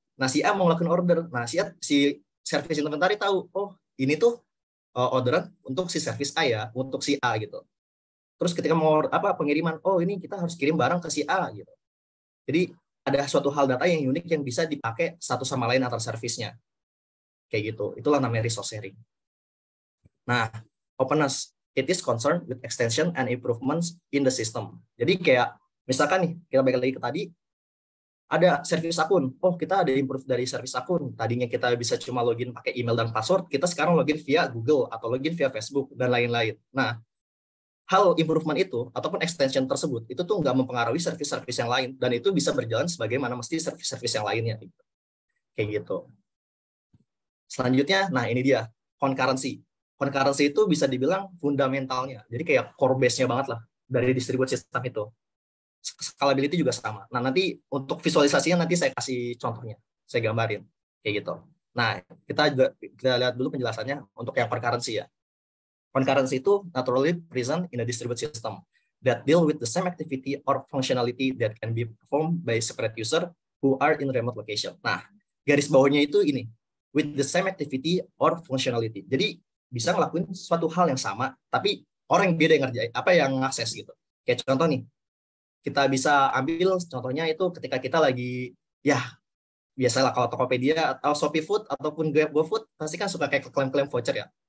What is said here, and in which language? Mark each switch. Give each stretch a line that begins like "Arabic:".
Indonesian: Nah si A mau ngelakuin order, nah si service inventory tahu, oh ini tuh orderan untuk si service A ya, untuk si A gitu. Terus ketika mau pengiriman, oh ini kita harus kirim barang ke si A gitu. Jadi ada suatu hal data yang unik yang bisa dipakai satu sama lain antar servisnya. Kayak gitu. Itulah namanya resource sharing. Nah, openness.
English: It is concerned with extension and improvements in the system.
Indonesian: Jadi kayak misalkan nih, kita balik lagi ke tadi, ada service akun. Oh, kita ada improve dari service akun. Tadinya kita bisa cuma login pakai email dan password, kita sekarang login via Google atau login via Facebook dan lain-lain. Nah, hal improvement itu ataupun extension tersebut itu tuh nggak mempengaruhi service-service yang lain dan itu bisa berjalan sebagaimana mesti service-service yang lainnya. Kayak gitu. Selanjutnya, nah ini dia concurrency. Concurrency itu bisa dibilang fundamentalnya. Jadi kayak core base-nya banget lah dari distributed system itu. Scalability juga sama. Nah, nanti untuk visualisasinya nanti saya kasih contohnya. Saya gambarin. Kayak gitu. Nah, kita lihat dulu penjelasannya untuk yang concurrency ya.
English: Concurrency itu naturally present in a distributed system that deal with the same activity or functionality that can be performed by separate user who are in remote location.
Indonesian: Nah, garis bawahnya itu ini,
English: with the same activity or functionality.
Indonesian: Jadi bisa ngelakuin suatu hal yang sama, tapi orang yang beda yang ngerjain, yang ngakses gitu. Kayak contoh nih, kita bisa ambil contohnya itu ketika kita lagi, ya biasalah kalau Tokopedia atau Shopee Food ataupun GoFood pasti kan suka kayak klaim-klaim voucher ya.